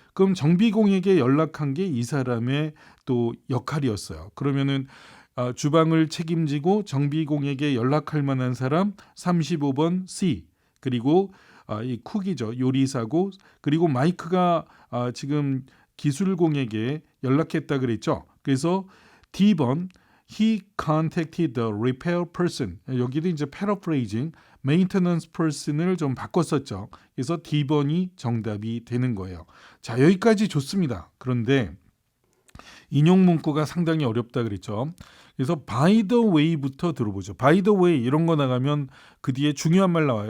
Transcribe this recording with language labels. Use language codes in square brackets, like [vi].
[ko] 그럼 정비공에게 연락한 게 이 사람의 또 역할이었어요. 그러면은 주방을 책임지고 정비공에게 연락할 만한 사람 35번 C, 그리고 이 쿡이죠. 요리사고, 그리고 마이크가 지금 기술공에게 연락했다 그랬죠. 그래서 D번 [en] He contacted the repair person. [ko] 여기도 이제 paraphrasing, maintenance person을 좀 바꿨었죠. 그래서 D번이 정답이 되는 거예요. 자, 여기까지 좋습니다. 그런데 인용 문구가 상당히 어렵다 그랬죠. 그래서 by the way부터 들어보죠. by the way 이런 거 나가면 그 뒤에 중요한 말 나와요.